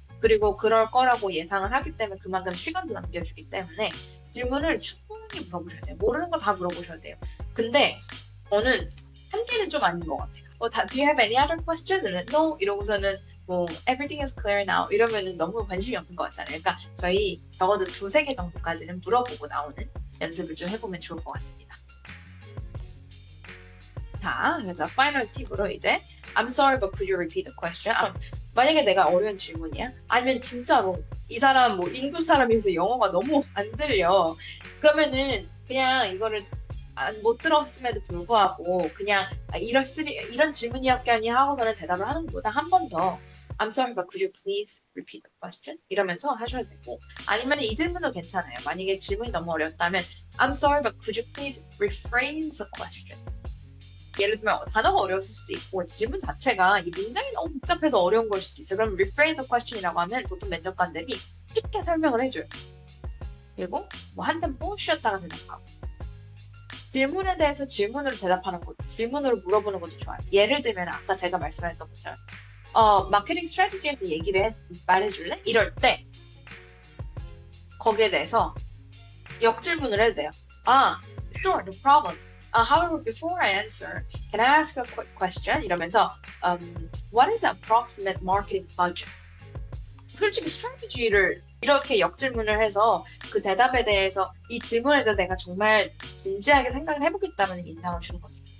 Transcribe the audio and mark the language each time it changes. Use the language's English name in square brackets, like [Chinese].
[Korean] 그리고 그럴 거라고 예상을 하기 때문에 그만큼 시간도 남겨주기 때문에 질문을 충분히 물어보셔야 돼요. 모르는 거 다 물어보셔야 돼요. 근데 저는 한 개는 좀 아닌 것 같아요. [English] Do you have any other questions? No. [Korean] 이러고서는 [English] everything is clear now. [Korean] 이러면은 너무 관심이 없는 것 같잖아요. 그러니까 저희 적어도 2-3개 정도까지는 물어보고 나오는 연습을 좀 해보면 좋을 것 같습니다. 자, 그래서 파이널 팁으로 이제 [English] I'm sorry, but could you repeat the question? [Korean] 만약에 내가 어려운 질문이야? 아니면 진짜로 이 사람 인도 사람이어서 영어가 너무 안 들려. 그러면은 그냥 이거를 못 들었음에도 불구하고 그냥 이런 질문이었겠니 하고서는 대답을 하는 것보다 한 번 더 [English] I'm sorry, but could you please repeat the question? [Korean] 이러면서 하셔야 되고 아니면 이 질문도 괜찮아요. 만약에 질문이 너무 어렵다면 [English] I'm sorry, but could you please rephrase the question? [Korean] 예를 들면 단어가 어려웠을 수도 있고 질문 자체가 이 문장이 너무 복잡해서 어려운 걸 수도 있어요. 그럼 [English] rephrase the question [Korean] 이라고 하면 보통 면접관들이 쉽게 설명을 해줘요. 그리고 한 템포 쉬었다가 대답하고 질문에 대해서 질문으로 대답하는 것도 질문으로 물어보는 것도 좋아요. 예를 들면 아까 제가 말씀했던 것처럼 마케팅 스트래티지에서 말해줄래? 이럴 때 거기에 대해서 역질문을 해도 돼요. [English] Sure, no problem. However, before I answer, Can I ask a quick question? [Korean] 이러면서 [English] What is the approximate marketing budget? [Korean] 솔직히 스트래티지를 이렇게 역질문을 해서 그 대답에 대해서 이 질문에 대해서 내가 정말 진지하게 생각을 해보겠다는 인상을 주는 거죠.